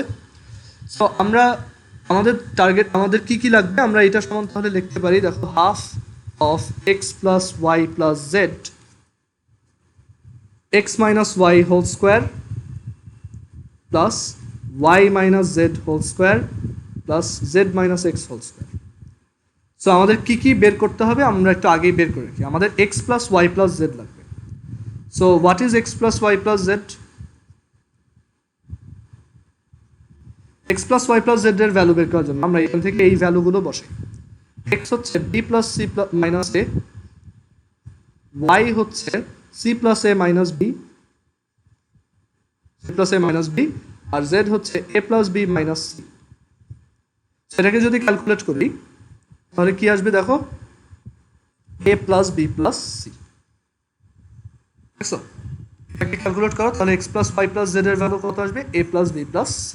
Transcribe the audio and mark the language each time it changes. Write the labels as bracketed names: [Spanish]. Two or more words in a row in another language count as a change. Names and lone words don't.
[Bangla] সো আমরা আমাদের টার্গেট, আমাদের কি কি লাগবে, আমরা এটা সমান তাহলে লিখতে পারি, দেখো [English] half of x plus y plus z x minus y whole square plus y minus z whole square plus z minus x whole square. [Bangla] সো আমাদের কি কি বের করতে হবে আমরা একটু আগেই বের করে রাখি। আমাদের [English] x plus y plus z [Bangla] লাগবে। [English] so what is x plus y plus z? x plus y plus z [Bangla] এর ভ্যালু বের করার জন্য আমরা এখান থেকে এই ভ্যালুগুলো বসাই। [English] x হচ্ছে b plus c minus a, y হচ্ছে c plus a minus b, c plus a minus b, [Bangla] আর z হচ্ছে [English] a plus b minus c. [Bangla] সেটাকে যদি ক্যালকুলেট করি তাহলে কি আসবে দেখো, [English] a plus b plus c. [Bangla] দেখছো, এটাকে ক্যালকুলেট করো তাহলে [English] x plus y plus z [Bangla] এর ভ্যালু কত আসবে, [English] a plus b plus c.